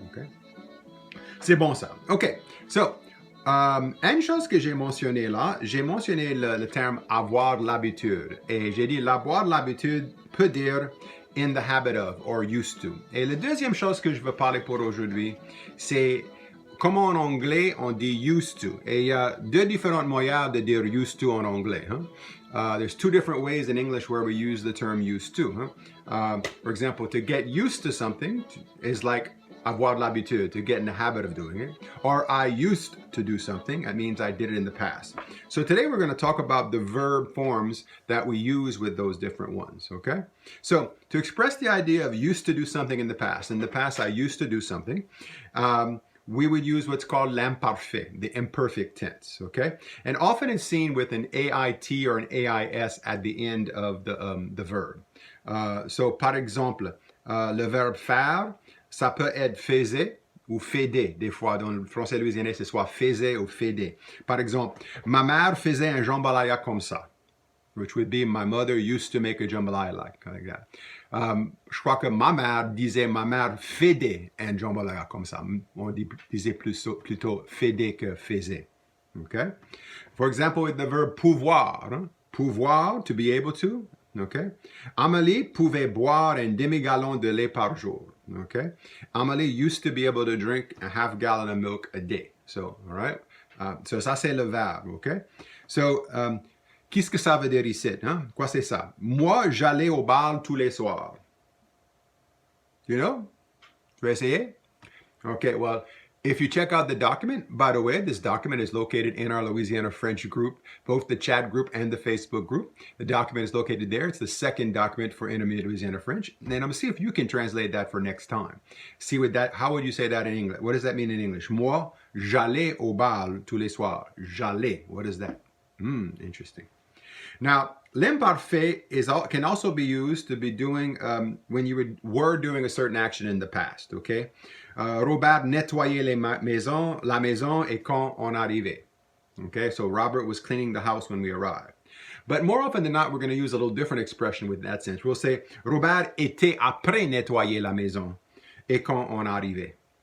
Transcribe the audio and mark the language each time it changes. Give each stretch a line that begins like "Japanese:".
French: Okay? C'est bon ça. OK. So, une chose que j'ai mentionné là, j'ai mentionné le terme avoir l'habitude. Et j'ai dit l'avoir l'habitude peut dire
English: in the habit of or used to.
French: Et la deuxième chose que je veux parler pour aujourd'hui, c'est comment en anglais on dit used to. Et il y a deux différents moyens de dire used to en anglais.
English: There's two different ways in English where we use the term used to. For example, to get used to something is like
French: avoir l'habitude,
English: to get in the habit of doing it. Or I used to do something, that means I did it in the past. So today we're going to talk about the verb forms that we use with those different ones, okay? So to express the idea of used to do something in the past I used to do something, we would use what's called l'imparfait, the imperfect tense, okay? And often it's seen with an AIT or an AIS at the end of the verb.
French: So par exemple, le verbe faire, ça peut être faisait ou faisait. Des fois, dans le français louisianais, c'est soit faisait ou faisait. Par exemple, ma mère faisait un jambalaya comme ça,
English: which would be my mother used to make a jambalaya like that.
French: Je crois que ma mère faisait un jambalaya comme ça. On disait plutôt faisait que faisait.
English: Okay? For example, with the verb pouvoir. Pouvoir, to be able to. Okay?
French: Amélie pouvait boire un demi-gallon de lait par jour.
English: Okay? Amélie used to be able to drink a half gallon of milk a day. So, all right? So
French: ça, c'est le verbe,
English: okay?
French: So, qu'est-ce que ça veut dire ici? Quoi c'est ça? Moi, j'allais au bal tous les soirs.
English: You know?
French: Tu veux essayer?
English: Okay, well, if you check out the document, by the way, this document is located in our Louisiana French group, both the chat group and the Facebook group. The document is located there. It's the second document for Intermediate Louisiana French. And I'm going to see if you can translate that for next time. See with that, how would you say that in English? What does that mean in English?
French: Moi, j'allais au bal tous les soirs. J'allais.
English: What is that? Interesting. Now, l'imparfait can also be used to be doing when you were doing a certain action in the past, okay?
French: Robert nettoyait la maison et quand on arrivait.
English: Okay, so Robert was cleaning the house when we arrived. But more often than not, we're going to use a little different expression with that sense. We'll say,
French: Robert était après nettoyer la maison et quand on arrivait.